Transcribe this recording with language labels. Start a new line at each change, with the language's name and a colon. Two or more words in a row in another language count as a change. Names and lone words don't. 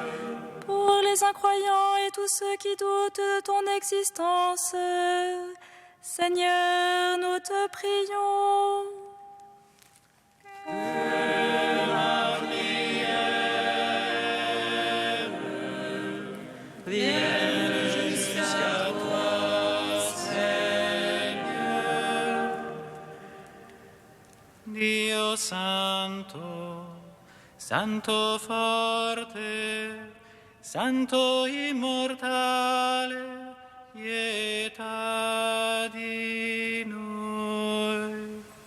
French: Pour les incroyants et tous ceux qui doutent de ton existence, Seigneur, nous te prions. Que ma prière vienne jusqu'à toi, Seigneur.
Italian: Dio Santo, Santo forte, Santo immortale, pietà di noi.